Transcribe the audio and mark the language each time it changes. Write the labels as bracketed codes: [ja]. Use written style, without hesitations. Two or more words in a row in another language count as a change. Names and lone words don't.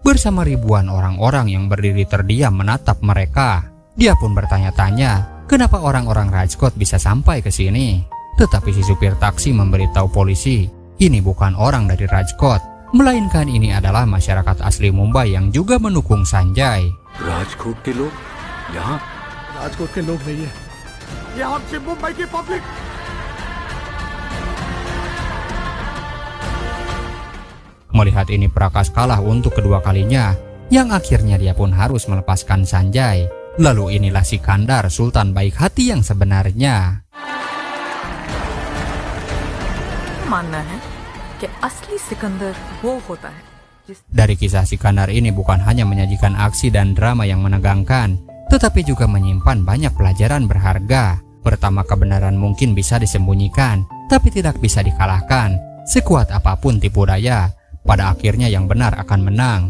[id] Bersama ribuan orang-orang yang berdiri terdiam menatap mereka. Dia pun bertanya-tanya, kenapa orang-orang Rajkot bisa sampai ke sini? Tetapi si supir taksi memberitahu polisi, ini bukan orang dari Rajkot, melainkan ini adalah masyarakat asli Mumbai yang juga mendukung Sanjay. [hi] राजकोट के लोग यहाँ राजकोट के लोग नहीं है ये हम सिर्फ मुंबई की पब्लिक [id] Melihat ini Prakash kalah untuk kedua kalinya, yang akhirnya dia pun harus melepaskan Sanjay. Lalu inilah Sikandar, sultan baik hati yang sebenarnya. [hi] मानना है कि असली सिकंदर वो होता है. [id] Dari kisah Sikandar ini bukan hanya menyajikan aksi dan drama yang menegangkan, tetapi juga menyimpan banyak pelajaran berharga. Pertama, kebenaran mungkin bisa disembunyikan, tapi tidak bisa dikalahkan. Sekuat apapun tipu daya, pada akhirnya yang benar akan menang.